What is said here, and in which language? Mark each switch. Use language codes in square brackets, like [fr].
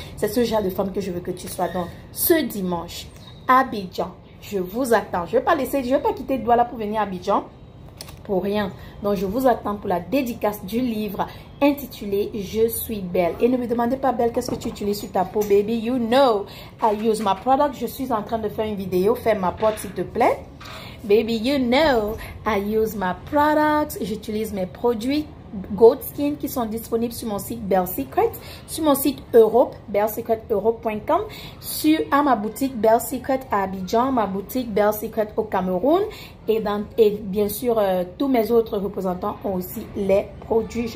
[fr] C'est ce genre de femme que je veux que tu sois. Donc, ce dimanche, Abidjan, je vous attends. Je ne vais pas quitter Douala pour venir à Abidjan pour rien. Donc, je vous attends pour la dédicace du livre intitulé « Je suis belle ». Et ne me demandez pas, belle, qu'est-ce que tu utilises sur ta peau, baby? [en] You know, I use my product. [fr] Je suis en train de faire une vidéo. Fais ma porte, s'il te plaît. [en] Baby, you know, I use my products. [fr] J'utilise mes produits Gold Skin qui sont disponibles sur mon site Belle Secret, sur mon site Europe, bellesecreteurope.com, à ma boutique Belle Secret à Abidjan, ma boutique Belle Secret au Cameroun et bien sûr tous mes autres représentants ont aussi les produits.